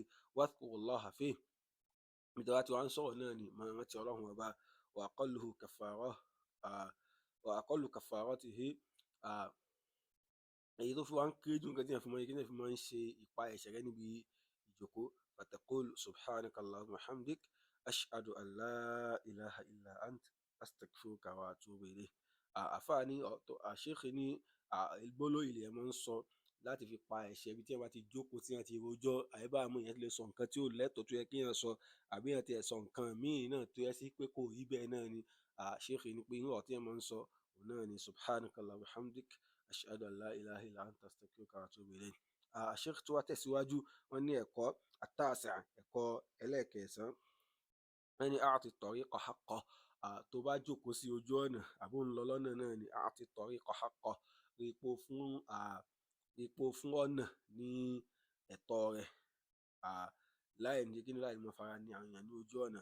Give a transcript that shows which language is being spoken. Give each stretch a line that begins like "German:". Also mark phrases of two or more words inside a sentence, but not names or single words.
Arabic: واذكروا الله فيه,
Yoruba: ibi tí wọ́n ti wá ń sọ̀rọ̀ náà ni, máa rántí Ọlọ́run ọba.
Arabic: وأقل كفارته,
Yoruba: èyí tó fi wá ń kéré jù nǹkan tí èèyàn fi máa ń ṣe ìpa ẹ̀ṣẹ̀ rẹ́ níbi ìjókòó,
Arabic: فتقول سبحانك اللهم وبحمدك أشهد أن لا إله إلا أنت أستغفرك وأتوب إليك.
Yoruba: Àfáà ní Sheikh ní gbólóhùn ilẹ̀ máa ń sọ láti fi pa ẹ̀ṣẹ̀ ibi tí èèyàn bá ti jókòó, tí èèyàn ti rojọ́, àyíbámọ̀ èèyàn ti lè sọ nǹkan tí ò lẹ́tọ̀ọ́ tó yẹ kí èèyàn sọ, àbí èèyàn ti ẹ̀ sọ nǹkan míì náà tó yẹ sí pé kò rí bẹ́ẹ̀ náà ni, ṣéèkì ní pé irú ọ̀rọ̀ tí ẹ máa ń sọ òun náà ni
Arabic: سبحانك اللهم وبحمدك أشهد أن لا إله إلا أنت أستغفرك وأتوب إليك.
Yoruba: ṣéèkì tó wá tẹ̀síwájú wọ́n ní ẹ̀kọ́ àtàsà ẹ̀kọ́ ẹlẹ́ẹ̀kẹsàn-án wọ́n ní
Arabic: أعط الطريق حقه.
Yoruba: Tó bá jókòó sí ojú ọ̀nà àbó ń lọ lọ́nà náà ni
Arabic: أعط الطريق حقه,
Yoruba: ipò fún ọ̀nà ní ẹ̀tọ́ rẹ̀, láì ní kí ni láì mọ fara ní àwọn èèyàn ní ojú ọ̀nà.